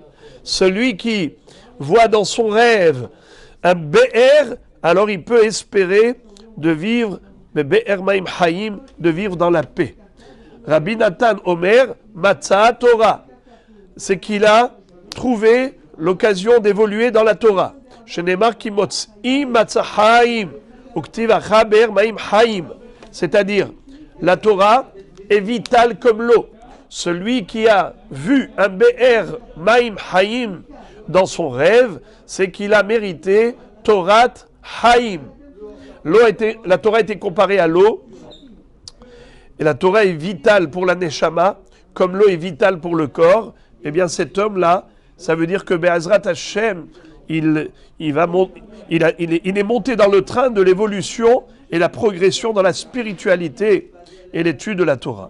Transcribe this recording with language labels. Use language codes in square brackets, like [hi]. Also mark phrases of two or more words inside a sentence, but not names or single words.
[fr] Celui qui voit dans son rêve un Be'er, alors il peut espérer de vivre, [he] באר מים חיים, [fr] de vivre dans la paix. [he] רבי נתן אומר מצא תורה, [fr] c'est qu'il a trouvé l'occasion d'évoluer dans la Torah. [he] שנאמר כי מוצאי מצא חיים וכתיב התם באר מים חיים. [fr] C'est-à-dire, la Torah est vitale comme l'eau. Celui qui a vu un [he] באר מים חיים [fr] dans son rêve, c'est qu'il a mérité [he] תורת חיים. [fr] La Torah a été comparée à l'eau, et la Torah est vitale pour la neshama, comme l'eau est vitale pour le corps. Eh bien, cet homme-là, ça veut dire que [he] בעזרת השם, [fr] il est monté dans le train de l'évolution et la progression dans la spiritualité et l'étude de la Torah.